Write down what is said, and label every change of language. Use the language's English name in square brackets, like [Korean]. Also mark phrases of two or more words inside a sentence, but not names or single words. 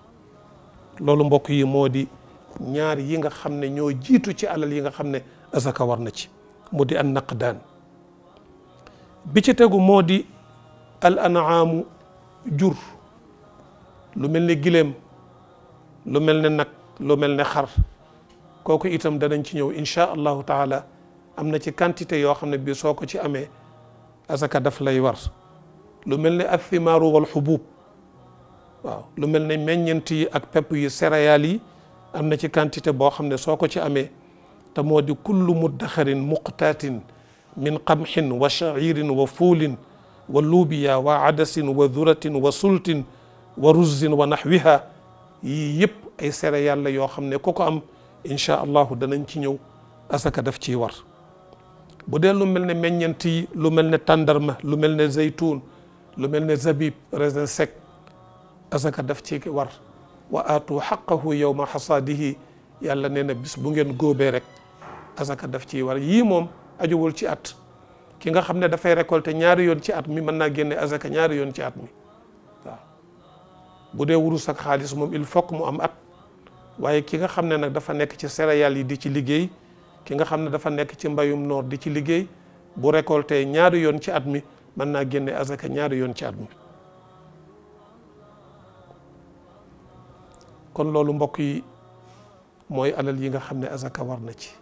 [Wolof] loolu mbokk yi moo di ñaar yi nga xam ne ñoo jiitu ci alal yi nga xam ne azaka war na ci mu di an naqdaan bi ci tegu moo di al anaamu jur lu mel ne gileem lu mel ne nag lu mel ne xar kooku itam danañ ci ñëw [Arabic] إن شاء الله تعالى [Wolof] am na ci quantité yoo xam ne bii soo ko ci amee azaka daf lay war lu mel ne ak [Arabic] الثمار والحبوب [Wolof] waaw lu mel ne meññeent yi ak pepp yi céréales yi am na ci quantité boo xam ne soo ko ci amee te moo di [Arabic] كل مدخر مقتات من قمح وشعير وفول ولوبيا وعدس وذرة وسلت وأرز ونحوها [Wolof] yii yëpp ay céréales la yoo xam ne ku ko am [Arabic] إن شاء الله [Wolof] danañ ci ñëw asaka daf ciy war bu dee lu mel ne meññeent yi lu mel ne tàndarma lu mel ne zaytuun lu mel ne zabib [French] raisin sec [Wolof] asaka daf ci war [Arabic] وآتوا حقه يوم حصاده [Wolof] yàlla nee na bis bu ngeen góobee rek asaka daf ciy war yii moom ajuwul ci at ki nga xam ne dafay récolter ñaari yoon ci at mi mën naa génne asaka ñaari yoon ci at mi waaw bu dee wurus ak xaalis moom [French] il faut que [Wolof] mu am at waaye ki nga xam ne nag dafa nekk ci céréales yi di ci liggéey ki nga xam ne dafa nekk ci mbayum noor di ci liggéey bu récolter ñaari yoon ci at mi mën naa génne asaka ñaari yoon ci at mi kon loolu mbokk yi mooy alal yi nga xam ne azaka war na ci.